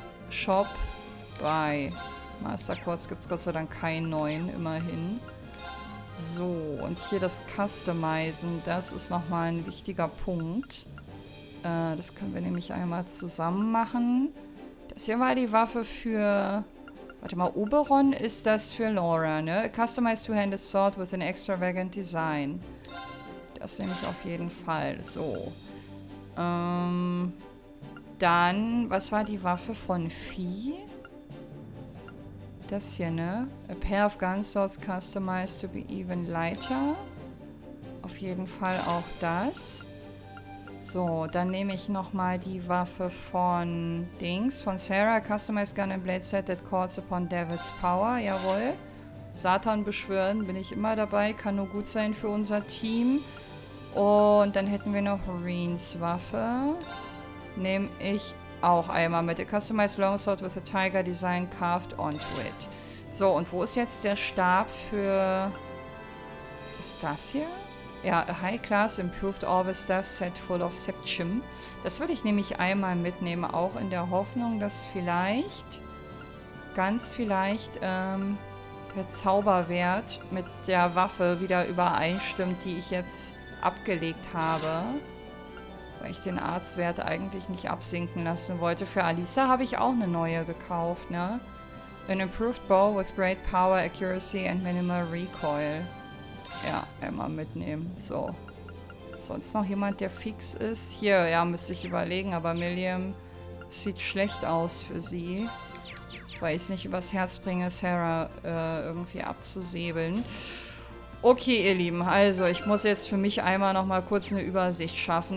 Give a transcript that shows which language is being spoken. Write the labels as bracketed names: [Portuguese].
[German] Shop. Bei Master Quartz gibt es Gott sei Dank keinen neuen, immerhin. So, und hier das Customizen, das ist nochmal ein wichtiger Punkt. Das können wir nämlich einmal zusammen machen. Das hier war die Waffe für... Warte mal, Oberon ist das für Laura, ne? [English] A customized two-handed sword with an extravagant design. [German] Das nehme ich auf jeden Fall. So. Dann, was war die Waffe von Vieh? Das hier, ne? [English] A pair of gun swords customized to be even lighter. [German] Auf jeden Fall auch das. So, dann nehme ich nochmal die Waffe von Dings, von Sarah. [English] Customized gun and blade set that calls upon Devil's power. [German] Jawohl. Satan beschwören, bin ich immer dabei. Kann nur gut sein für unser Team. Und dann hätten wir noch Reens Waffe. Nehme ich auch einmal mit. [English] A customized longsword with a tiger design carved onto it. [German] So, und wo ist jetzt der Stab für... Was ist das hier? [English] Ja, a high class improved orbital staff set full of septium. [German] Das würde ich nämlich einmal mitnehmen, auch in der Hoffnung, dass vielleicht, ganz vielleicht, der Zauberwert mit der Waffe wieder übereinstimmt, die ich jetzt abgelegt habe. Weil ich den Arztwert eigentlich nicht absinken lassen wollte. Für Alisa habe ich auch eine neue gekauft, ne? [English] An improved bow with great power, accuracy and minimal recoil. [German] Ja, einmal mitnehmen. So. Sonst noch jemand, der fix ist? Hier, ja, müsste ich überlegen, aber Milliam sieht schlecht aus für sie. Weil ich es nicht übers Herz bringe, Sarah irgendwie abzusäbeln. Okay, ihr Lieben, also ich muss jetzt für mich einmal noch mal kurz eine Übersicht schaffen.